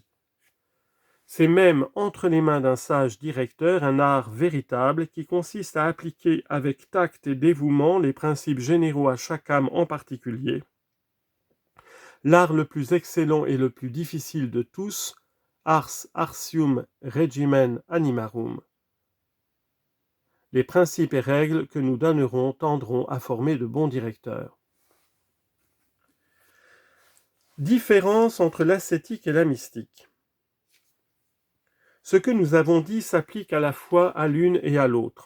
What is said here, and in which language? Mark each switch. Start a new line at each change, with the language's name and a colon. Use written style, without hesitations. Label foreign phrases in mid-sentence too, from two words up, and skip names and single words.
French: C'est même entre les mains d'un sage directeur un art véritable qui consiste à appliquer avec tact et dévouement les principes généraux à chaque âme en particulier. L'art le plus excellent et le plus difficile de tous,
Latin: ars artium regimen animarum.
French: Les principes et règles que nous donnerons tendront à former de bons directeurs. Différence entre l'ascétique et la mystique. Ce que nous avons dit s'applique à la fois à l'une et à l'autre.